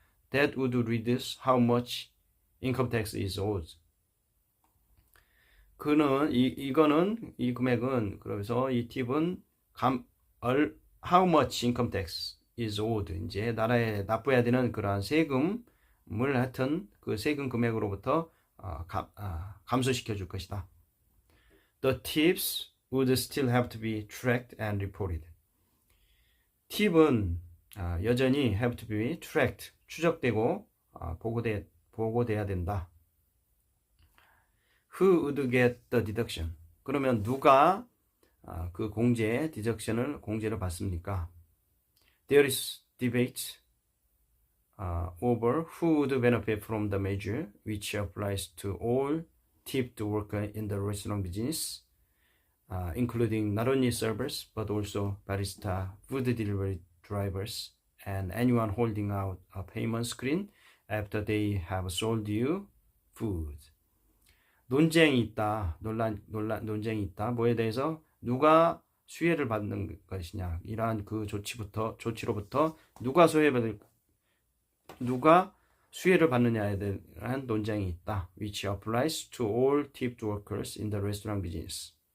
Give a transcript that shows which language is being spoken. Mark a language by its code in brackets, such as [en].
[en] That would reduce how much income tax is owed. [ko] 이 금액은 그래서 이 팁은 [en] how much income tax is owed, [ko] 이제 나라에 납부해야 되는 그러한 세금을 하여튼 그 세금 금액으로부터 감소시켜 줄 것이다. [en] The tips would still have to be tracked and reported. [ko] 팁은 여전히 [en] have to be tracked, [ko] 추적되고 보고돼야 된다. [en] Who would get the deduction? [ko] 그러면 누가 그 공제를 받습니까? [en] There is debate over who would benefit from the measure, which applies to all tipped workers in the restaurant business, including not only servers but also barista, food delivery drivers, and anyone holding out a payment screen after they have sold you food. [ko] 논쟁이 있다. 논쟁이 있다. 뭐에 대해서 누가 수혜를 받는 것이냐. 이러한 그 조치로부터 누가 수혜를 받느냐에 대한 논쟁이 있다. [en] Which applies to all tipped workers in the restaurant business.